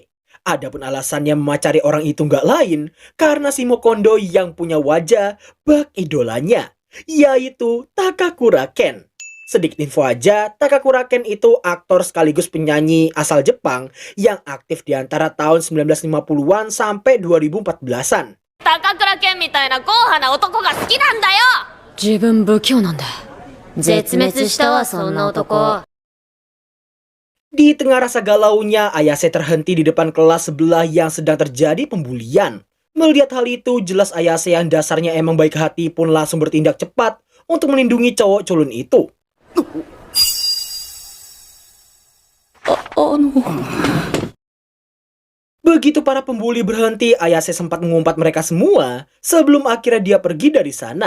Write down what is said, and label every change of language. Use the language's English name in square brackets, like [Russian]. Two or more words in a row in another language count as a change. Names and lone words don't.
[Indonesian] Adapun alasannya memacari orang itu nggak lain karena si mokondo yang punya wajah bak idolanya, yaitu Takakura Ken. Sedikit info aja, Takakura Ken itu aktor sekaligus penyanyi asal Jepang yang aktif di antara tahun 1950-an sampai 2014-an. [Japanese] 高倉健みたいな硬派な男が好きなんだよ。自分不器用なんだ。絶滅したわそんな男。 [Indonesian] Di tengah rasa galaunya, Ayase terhenti di depan kelas sebelah yang sedang terjadi pembulian. Melihat hal itu, jelas Ayase yang dasarnya emang baik hati pun langsung bertindak cepat untuk melindungi cowok culun itu. Begitu para pembuli berhenti, Ayase sempat mengumpat mereka semua sebelum akhirnya dia pergi dari sana.